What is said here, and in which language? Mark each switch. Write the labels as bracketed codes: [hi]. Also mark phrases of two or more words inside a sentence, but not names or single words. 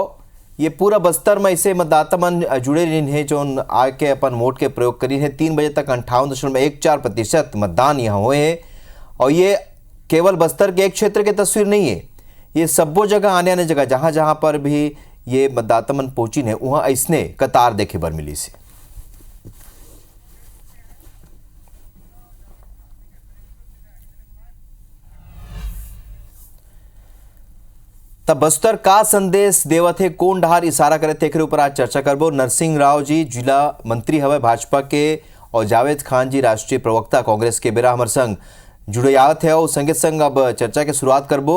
[hne] ये पूरा बस्तर में ऐसे मतदाता मन जुड़े रही हैं जो आके अपन वोट के प्रयोग करी है। 3 बजे तक 58.14% मतदान यहाँ हुए हैं और ये केवल बस्तर के एक क्षेत्र की तस्वीर नहीं है, ये सबो जगह आने जगह जहाँ जहाँ पर भी ये मतदाता मन पहुंची है वहाँ ऐसने कतार देखे बर मिली से। तब बस्तर का संदेश देवत है, कौन डहार इशारा करे थे, एक ऊपर आज चर्चा करबो। नरसिंह राव जी जिला मंत्री हवे भाजपा के और जावेद खान जी राष्ट्रीय प्रवक्ता कांग्रेस के बेरा हमारे संग जुड़े आवत है और संगे संग अब चर्चा के शुरुआत करबो।